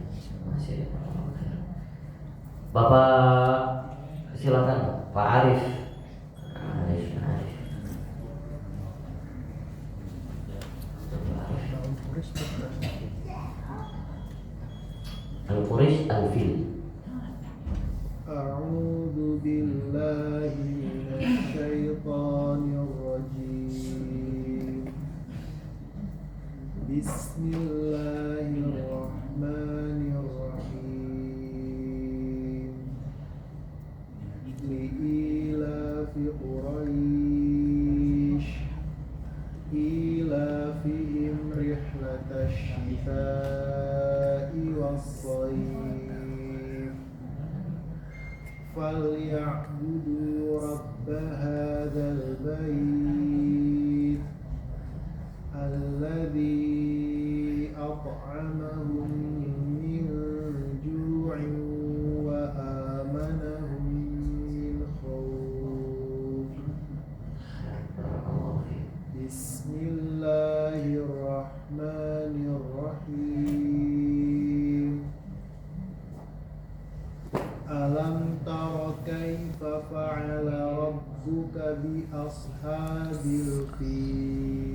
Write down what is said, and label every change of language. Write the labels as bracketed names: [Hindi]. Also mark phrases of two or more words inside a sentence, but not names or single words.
[Indonesian] Masih terakhir. Bapak silakan Pak Arif. Arif. Al-Quraish Al-Fil. [Arabic] أعوذ بالله من الشيطان الرجيم. Bismillahirrahmanirrahim. لإيلاف قريش إيلافهم رحلة الشتاء والصيف فليعبدوا رب هذا البيت الذي أطعمهم من جوع وآمنهم من خوف بسم الله الرحمن الرحيم ألم تر كيف فعل ربك بأصحاب الفيل